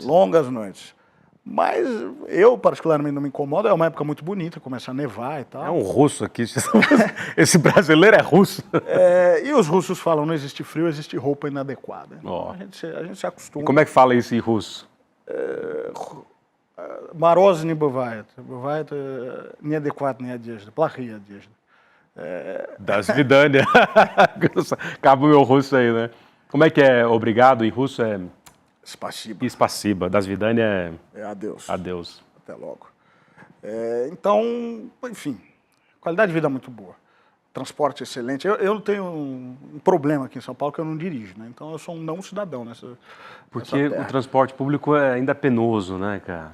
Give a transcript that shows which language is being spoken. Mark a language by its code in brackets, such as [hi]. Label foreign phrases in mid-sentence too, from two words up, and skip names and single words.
[pt] Longas noites. Mas eu, particularmente, não me incomodo. É uma época muito bonita, começa a nevar e tal. É um russo aqui. Esse brasileiro é russo. E os russos falam, não existe frio, existe roupa inadequada. Oh. A gente se acostuma. E como é que fala isso em russo? [ru] Мороз не бывает. Бывает неадекватная одежда, плохие одежды. До свидания. [pt] Acaba o meu russo aí, né? Como é que é obrigado em russo? É Spasiba. [ru] Спасибо. До свидания [pt] É adeus. adeus. Até logo. Então, enfim, qualidade de vida muito boa. Transporte excelente. Eu tenho um problema aqui em São Paulo que eu não dirijo, né? Então eu sou um não cidadão nessa Porque terra. o transporte público é ainda penoso, né, cara?